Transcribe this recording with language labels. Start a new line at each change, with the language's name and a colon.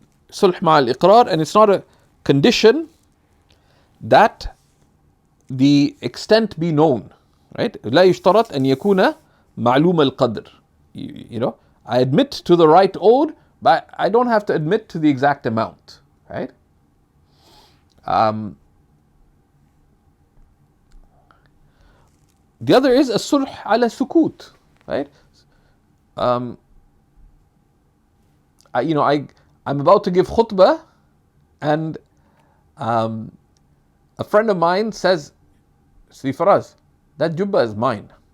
English: Sulh
Arabic: مع الإقرار,
English: and it's not a condition that the extent be known. Right?
Arabic: لا يشترط أن يكون معلوم القدر.
English: You know, I admit to the right owed, but I don't have to admit to the exact amount. Right? The other is a sulh ala sukut, right? I'm about to give khutbah, and a friend of mine says, "See, Faraz, that jubbah is mine."